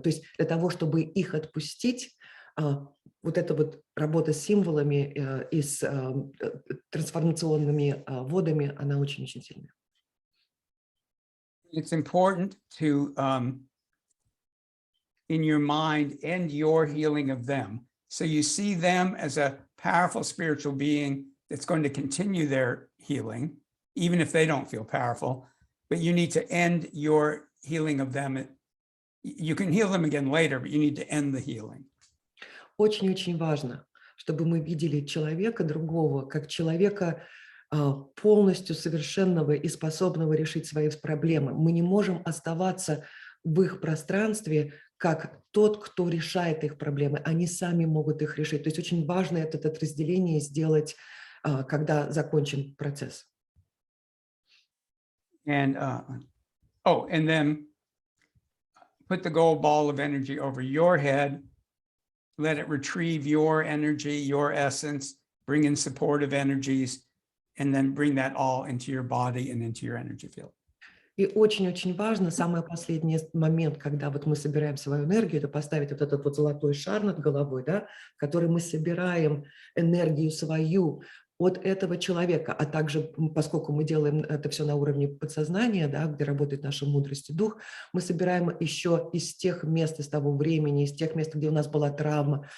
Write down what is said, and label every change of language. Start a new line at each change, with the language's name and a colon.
Russian: То есть для того, чтобы их отпустить, вот эта вот работа с символами и с трансформационными водами, она очень-очень сильная.
English: It's important to, in your mind, end your healing of them. So you see them as a powerful spiritual being that's going to continue their healing, even if they don't feel powerful, but you need to end your healing of them. You can heal them again later, but you need to end the healing.
Russian: Очень-очень важно, чтобы мы видели человека другого, как человека полностью совершенного и способного решить свои проблемы. Мы не можем оставаться в их пространстве как тот, кто решает их проблемы. Они сами могут их решить. То есть очень важно это разделение сделать, когда закончен процесс.
English: And and then put the gold ball of energy over your head. Let it retrieve your energy, your essence, bring in supportive energies, and then bring that all into your body and into your energy field.
Russian: И очень-очень важно, самый последний момент, когда вот мы собираем свою энергию, это поставить вот этот вот золотой шар над головой, да, в который мы собираем энергию свою от этого человека, а также, поскольку мы делаем это все на уровне подсознания, да, где работает наша мудрость и дух, мы собираем еще из тех мест, из того времени, из тех мест, где у нас была травма.